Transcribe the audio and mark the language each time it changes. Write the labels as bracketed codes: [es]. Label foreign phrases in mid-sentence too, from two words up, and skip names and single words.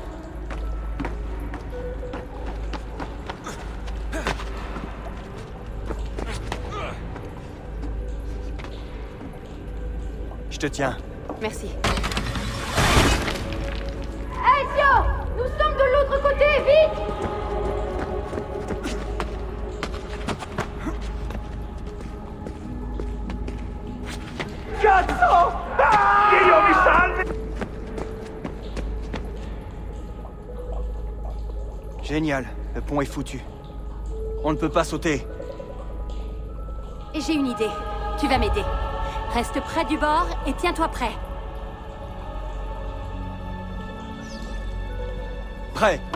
[fr] Je te tiens. Merci. Ezio! Nous sommes de l'autre côté, vite! Cazzo! [it] Dio mi salve! [fr] Génial, le pont est foutu. On ne peut pas sauter. Et j'ai une idée. Tu vas m'aider. Reste près du bord et tiens-toi prêt. Prêt.